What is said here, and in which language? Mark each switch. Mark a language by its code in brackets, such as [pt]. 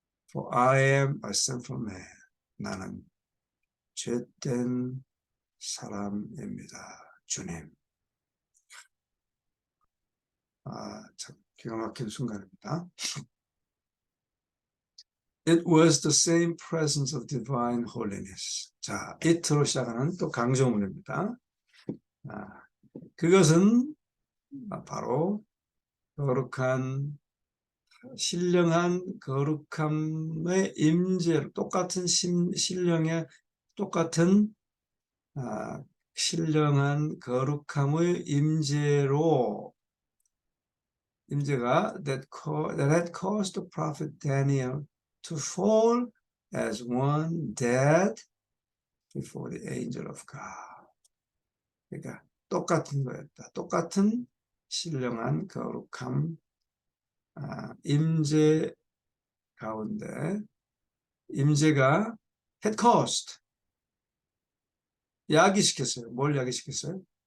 [en] For I am a sinful man. [ko] 나는 죄된 사람입니다. 주님. 참 기가 막힌 순간입니다. [en] It was the same presence of divine holiness. [ko] 자, it로 시작하는 또 강조문입니다. 그것은 바로 거룩한, 신령한 거룩함의 임재로, 똑같은 신령의 똑같은 신령한 거룩함의 임재가 [en] that had caused the prophet Daniel to fall as one dead before the angel of God. [ko] 그러니까 똑같은 거였다. 똑같은 신령한 거룩함, 임재 가운데 임재가 [en] had caused, [ko] 야기시켰어요. 뭘 야기시켰어요?